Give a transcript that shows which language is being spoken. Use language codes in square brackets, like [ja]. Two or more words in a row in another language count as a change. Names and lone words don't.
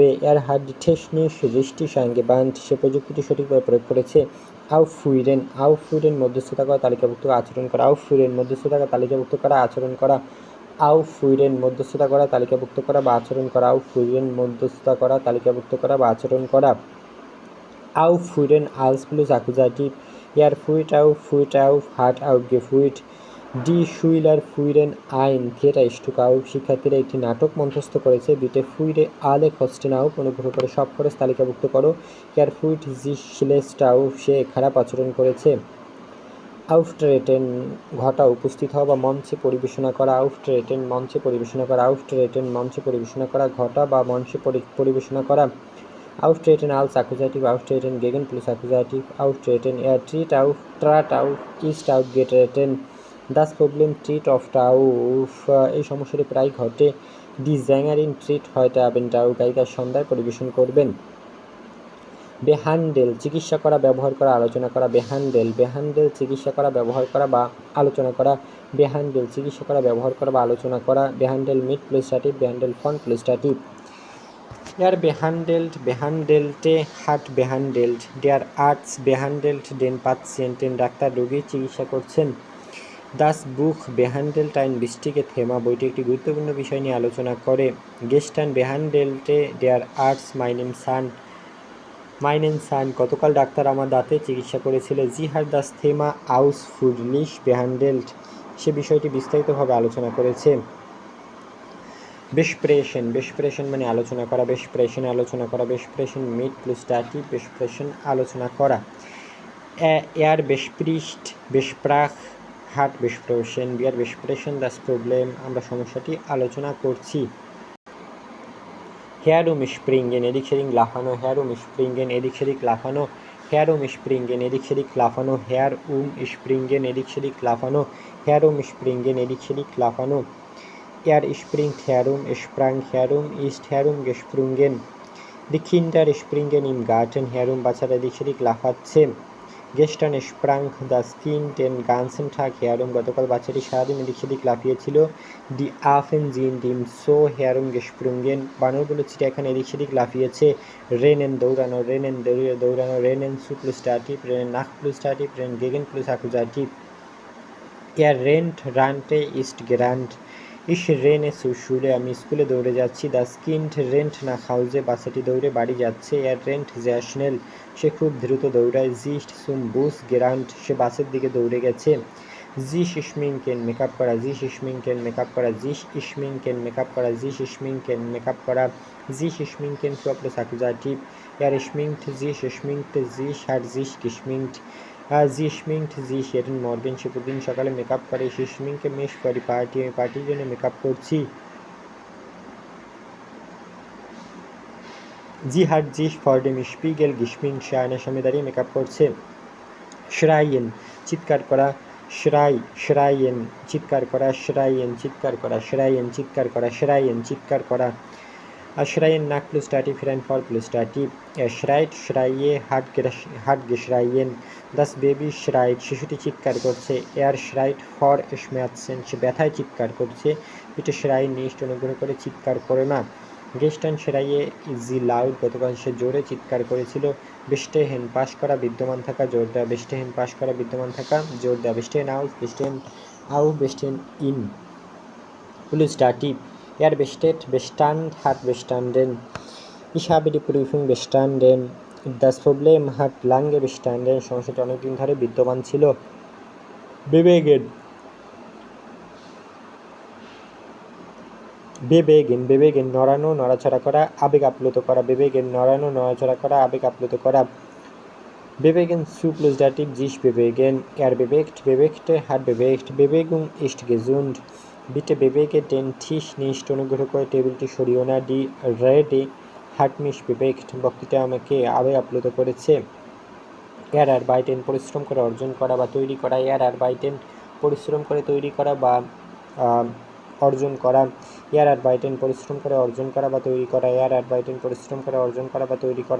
[de] hat die Technik richtig angewandt, [bn] সে প্রযুক্তিটি সঠিকভাবে প্রয়োগ করেছে। Aufführen, মধ্যস্থতা করা, তালিকাভুক্ত করা, আচরণ করা, Aufführen, মধ্যস্থতা করা, তালিকাভুক্ত করা, আচরণ করা, Aufführen, মধ্যস্থতা করা, তালিকাভুক্ত করা বা আচরণ করা, Aufführen, মধ্যস্থতা করা, তালিকাভুক্ত করা বা আচরণ করা। [de] Aufführen als plus Akkusativ, führt auf, hat aufgeführt, Die Schüler führen ein Theaterstück auf, [bn] শিক্ষার্থীরা একটি নাটক মঞ্চস্থ করেছে। [de] Bitte führe alle Kosten auf, [bn] অনুগ্রহ করে সব খরচ তালিকাভুক্ত করো। [de] führt sich schlecht auf, [bn] সে খারাপ আচরণ করেছে। Auftreten, ঘটা, উপস্থিত হওয়া বা মঞ্চে পরিবেশনা করা, Auftreten, মঞ্চে পরিবেশনা করা, Auftreten, মঞ্চে পরিবেশনা করা, ঘটা বা মঞ্চে পরিবেশনা করা। [de] Auftreten als Akkusativ, Auftreten gegen plus Akkusativ, Auftreten, trat auf, ist aufgetreten, Das Problem tritt oft auf, [bn] এই সমস্যাটি প্রায় ঘটে। [de] Die Sängerin tritt heute Abend auf, [bn] গায়িকা সন্ধ্যায় পরিবেশন করবেন। Behandle, চিকিৎসা করা, ব্যবহার করা, আলোচনা করা, Behandle, চিকিৎসা করা, ব্যবহার করা বা আলোচনা করা, Behandle, চিকিৎসা করা, ব্যবহার করা বা আলোচনা করা, [de] Behandle mit plus Dativ, Behandle von plus Dativ। behandelte, hat behandelt, der Arzt behandelt den Patienten, [bn] ডাক্তার রোগীর চিকিৎসা করছেন। [de] Das Buch behandelt ein wichtiges Thema, [bn] বইটি একটি গুরুত্বপূর্ণ বিষয় নিয়ে আলোচনা করে। [de] Gestern behandelte der Arzt meinen Zahn, [bn] গতকাল ডাক্তার আমার দাঁতের চিকিৎসা করেছিল। [de] Sie hat das Thema ausführlich behandelt, [bn] সে বিষয়টি বিস্তারিতভাবে আলোচনা করেছে। Besprechen মানে আলোচনা করা, আলোচনা করা, [de] Besprechen mit plus Dativ, [bn] আলোচনা করা। [de] besprach, hat besprochen, wir besprechen das Problem, [bn] আমরা সমস্যাটি আলোচনা করছি। Herumspringen, এদিক সেদিক লাফানো, Herumspringen, এদিক সেদিক লাফানো, Herumspringen, এদিক সেদিক লাফানো, Herumspringen, এদিক সেদিক লাফানো, Herumspringen, এদিক সেদিক লাফানো। [de] springt herum, sprang herum, ist herumgesprungen, Die Kinder springen im Garten herum, [bn] বাচ্চারা এদিক সেদিক লাফাচ্ছে। [de] Gestern sprang das Kind den ganzen Tag herum, [bn] গতকাল বাচ্চাটি সারাদিন এদিক সেদিক লাফিয়েছিল। [de] Die Affen sind im Zoo herumgesprungen, [bn] বানরগুলো চিড়িয়াখানা এদিক সেদিক লাফিয়েছে। [de] Rennen, দৌড়ানো, Rennen zu plus Dativ, Rennen nach plus Dativ, Rennen gegen plus Akkusativ। Er rennt, rannte, ist gerannt. Ich renne zur Schule, [bn] আমি স্কুলে দৌড়ে যাচ্ছি। [de] Das Kind rennt nach Hause, [bn] বাচ্চাটি দৌড়ে বাড়ি যাচ্ছে। [de] Er rennt sehr schnell, [bn] সে খুব দ্রুত দৌড়ায়। [de] Sie ist zum Bus gerannt, [bn] সে বাসের দিকে দৌড়ে গেছে। [de] sich schminken, [bn] মেকআপ করা। [de] sich schminken, [bn] মেকআপ করা। [de] sich schminken, [bn] মেকআপ করা। [de] sich schminken, [bn] মেকআপ করা। [de] sich schminken Verb plus Akkusativ. Er schminkt sich, sich hat sich geschminkt. Sie schminkt sich jeden Morgen, [bn] সে প্রতিদিন সকালে মেকআপ করে। [de] সে schminke mich für die Party, [bn] আমি পার্টির জন্য মেকআপ করছি। [de] Sie hat sich vor dem Spiegel geschminkt, [bn] সে আয়নার সামনে দাঁড়িয়ে মেকআপ করছে। schreien, চিৎকার করা। schreien, চিৎকার করা। schreien, চিৎকার করা। schreien, চিৎকার করা। schreien, চিৎকার করা। [de] schreien nach plus Dativ, ein Verb plus Dativ. Er schreit, schreie, hat geschreien. Das Baby schreit, [bn] শিশুটি চিৎকার করছে। [de] Er schreit vor Schmerzen, [bn] সে ব্যথায় চিৎকার করছে। [de] bitte schreien nicht, [bn] অনুগ্রহ করে চিৎকার করো না। [de] gestern schreie sie laut, [bn] গতকাল সে জোরে চিৎকার করেছিল। bestehen, পাশ করা, বিদ্যমান থাকা, জোর দেওয়া। bestehen, পাশ করা, বিদ্যমান থাকা, জোর দেওয়া। [de] bestehen aus, bestehen auf, bestehen in plus Dativ. Er besteht, Bestand, hat bestanden. Ich habe die Prüfung bestanden. Das Problem hat lange bestanden. [bn] সমস্যাটি অনেকদিন ধরে বিদ্যমান ছিল। [de] bewegen, bewegen, bewegen, [bn] নড়ানো, নড়াচড়া করা, আবেগ আপ্লুত করা। bewegen, নড়ানো, নড়াচড়া করা, আবেগ আপ্লুত করা। [de] bewegen zu plus Dativ, sich bewegen. Er bewegt, bewegte, hat bewegt. Bewegung ist gesund. bitte bewege den Tisch nicht, [bn] অনুগ্রহ করে টেবিলটি সরিও না। [de] die Rede hat mich bewegt, [bn] বক্তৃতা আমাকে আবেগ আপ্লুত করেছে। erarbeiten, পরিশ্রম করে অর্জন করা বা তৈরি করা। erarbeiten, পরিশ্রম করে তৈরি করা বা অর্জন করা। erarbeiten, পরিশ্রম করে অর্জন করা বা তৈরি করা। erarbeiten, পরিশ্রম করে অর্জন করা বা তৈরি করা।